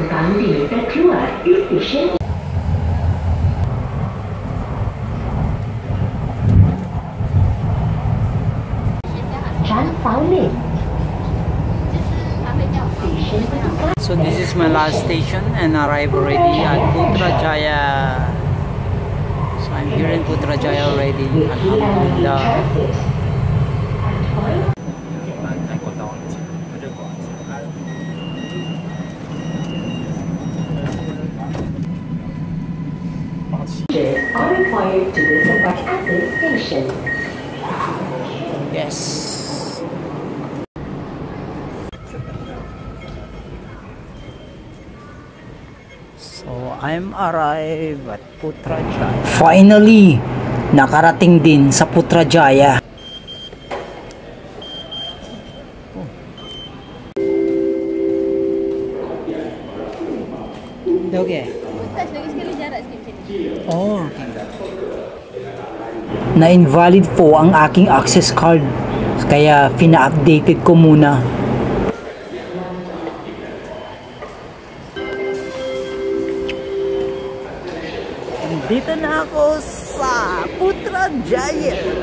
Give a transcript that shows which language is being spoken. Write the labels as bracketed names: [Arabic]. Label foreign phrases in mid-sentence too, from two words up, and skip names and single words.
[Malay] Andi terkeluar di stesen Chan Sao Lin. Stesen bertukar. [English] So this is my last station and arrive already at Putrajaya. So I'm here in Putrajaya already. [Arabic] Alhamdulillah. [English] Are required to disembark at this station. Yes. So I'm arrived at Putrajaya. Finally, [Filipino] nakarating din sa Putrajaya. [English] Okay. [Malay] Sekali jarak sikit macam ni. [English] Oh, okay. [Filipino] Na-invalid po ang aking access card. Kaya pina-updated ko muna. Dito na ako sa Putrajaya.